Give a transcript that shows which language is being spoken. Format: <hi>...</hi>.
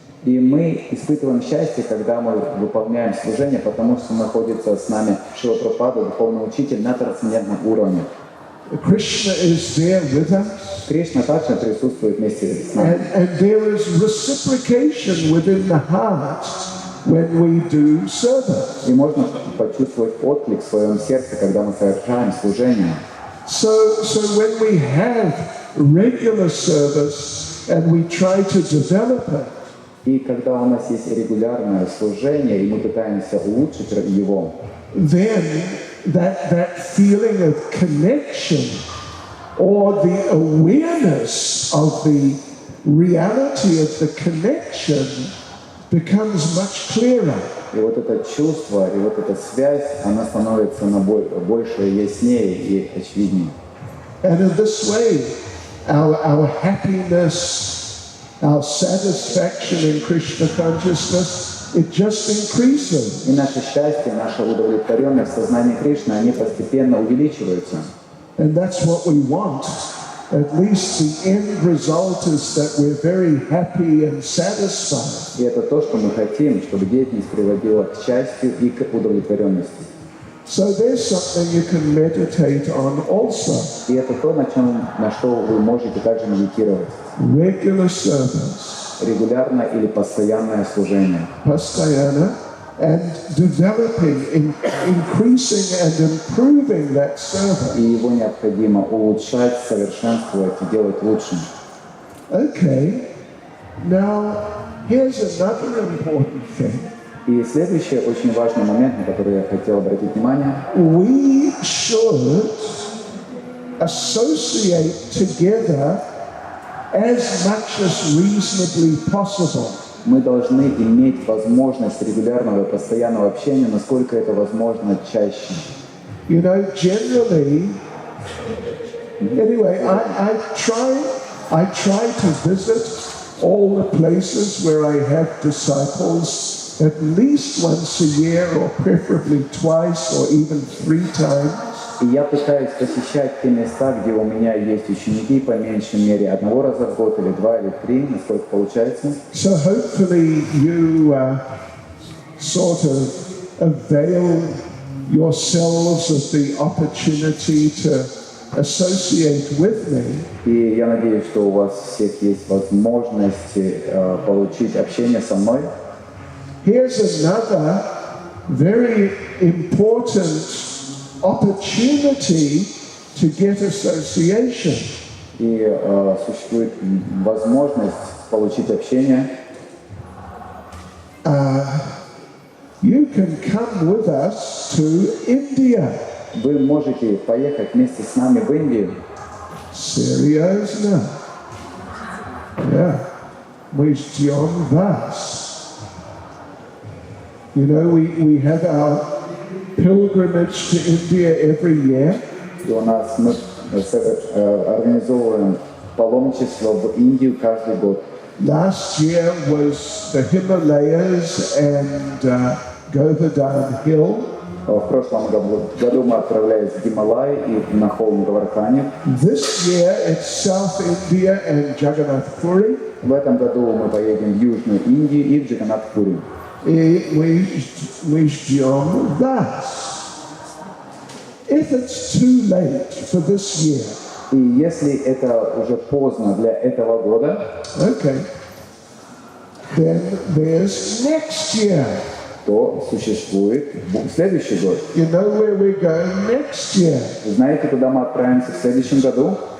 <ru>И мы испытываем счастье, когда мы выполняем служение, потому что находится с нами Шрила Прабхупада, духовный учитель на трансцендентном уровне.</ru> <en>Krishna is there with us.</en> <ru>Кришна также присутствует вместе с нами.</ru> <en>And there is reciprocation within the heart when we do service.</en> <ru>И можно почувствовать отклик в своем сердце, когда мы совершаем служение.</ru> <en>So when we have regular service and we try to develop it,</en> <ru>И когда у нас есть регулярное служение, и мы пытаемся улучшить его,</ru> <en>then that feeling of connection or the awareness of the reality of the connection becomes much clearer.</en> <ru>и вот это чувство, и вот эта связь, она становится больше, яснее и очевиднее.</ru> <en>And in this way, our happiness, our satisfaction in Krishna consciousness, it just increases.</en> <ru>И наше счастье, наша удовлетворенность в сознании Кришны, они постепенно увеличиваются.</ru> <en>And that's what we want. At least the end result is that we're very happy and satisfied.</en> <ru>И это то, что мы хотим, чтобы деятельность приводила к счастью и к удовлетворенности.</ru> <en>So there's something you can meditate on also.</en> <ru>И это то, на что вы можете также медитировать.</ru> <en>Regular service,</en> <ru>Регулярное или постоянное служение.</ru> <en>pastayana, and developing, increasing and improving that service.</en> <ru>И его необходимо улучшать, совершенствовать и делать лучше.</ru> <en>Okay, now here's another important thing.</en> <ru>И следующий очень важный момент, на который я хотел обратить внимание.</ru> <en>We should associate together as much as reasonably possible.</en> <ru>Мы должны иметь возможность регулярного и постоянного общения, насколько это возможно чаще.</ru> <en>You know, generally, anyway, I try to visit all the places where I have disciples at least once a year, or preferably twice or even 3 times.</en> <ru>И я пытаюсь посещать те места, где у меня есть ученики, по меньшей мере 1 раза в год, или 2, или 3, насколько получается.</ru> <en>So hopefully you sort of avail yourselves of the opportunity to associate with me.</en> <ru>И я надеюсь, что у вас всех есть возможность получить общение со мной.</ru> <en>Here's another very important opportunity to get association.</en> <ru>И существует возможность получить общение.</ru> <en>You can come with us to India.</en> <ru>Вы можете поехать вместе с нами в Индию.</ru> <en>Seriously? Yeah.</en> <ru>Мы ждем вас.</ru> <en>You know, we have our pilgrimage to India every year.</en> <ru>И у нас мы организовываем паломничество в Индию каждый год.</ru> <en>Last year was the Himalayas and Govardhan Hill.</en> <ru>В прошлом году мы отправлялись в Гималай и на холм Гавардхани.</ru> <en>This year it's South India and Jagannath Puri.</en> <ru>В этом году мы поедем в Южную Индию и в Джаганнат-Пури. И мы ждем вас.</ru> <en>If it's too late for this year,</en> <ru>И если это уже поздно для этого года,</ru> <en>okay, then there's next year.</en> <ru>то существует следующий год.</ru> <en>You know where we're going next year?</en> <ru>Вы знаете, куда мы отправимся в следующем году?</ru>